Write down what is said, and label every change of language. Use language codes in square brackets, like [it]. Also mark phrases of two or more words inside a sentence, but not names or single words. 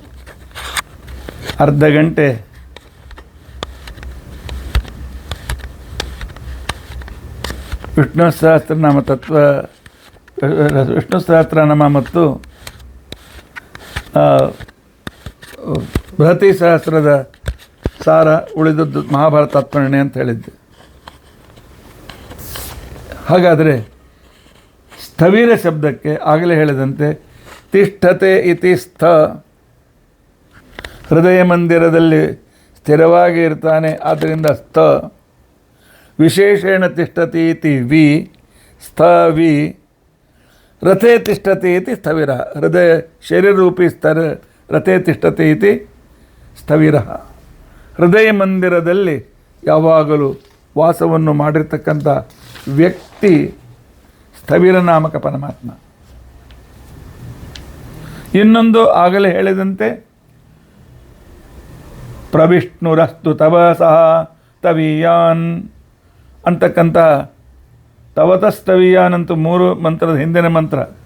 [kn] ಅರ್ಧ ಗಂಟೆ ವಿಷ್ಣು ಸಹಸ್ರನಾಮ ತತ್ವ, ವಿಷ್ಣು ಸಹಸ್ರನಾಮ ಮತ್ತು ಬೃಹತಿ ಸಹಸ್ರದ ಸಾರ, ಉಳಿದದ್ದು ಮಹಾಭಾರತ ತಾತ್ಪರ್ಯ ಅಂತ ಹೇಳಿದ್ದೆ. ಹಾಗಾದರೆ ಸ್ಥವಿರ ಶಬ್ದಕ್ಕೆ ಆಗಲೇ ಹೇಳಿದಂತೆ [sa] ತಿಷ್ಠತೆ ಇತಿ ಸ್ಥ, [kn] ಹೃದಯ ಮಂದಿರದಲ್ಲಿ ಸ್ಥಿರವಾಗಿ ಇರ್ತಾನೆ, ಆದ್ದರಿಂದ ಸ್ಥ. [sa] ವಿಶೇಷೇಣ ತಿಷ್ಠತಿ ಇತಿ ವಿ, ಸ್ಥ ವಿ. ರಥೇ ತಿಷ್ಠತಿ ಇತಿ ಸ್ಥವಿರ, ಹೃದಯ ಶರೀರರೂಪಿ ರಥೇ ತಿಷ್ಠತಿ ಇತಿ ಸ್ಥವಿರ. [kn] ಹೃದಯ ಮಂದಿರದಲ್ಲಿ ಯಾವಾಗಲೂ ವಾಸವನ್ನು ಮಾಡಿರ್ತಕ್ಕಂಥ ವ್ಯಕ್ತಿ ಸ್ಥವಿರ ನಾಮಕ ಪರಮಾತ್ಮ. ಇನ್ನೊಂದು ಆಗಲೇ ಹೇಳಿದಂತೆ [sa] ಪ್ರವಿಷ್ಣುರಸ್ತು ತವಸಃ ತವೀಯಾನ್ [kn] ಅಂತಕ್ಕಂಥ ತವತಸ್ತವೀಯಾನ್ ಅಂತೂ 3 ಮಂತ್ರದ ಹಿಂದಿನ ಮಂತ್ರ.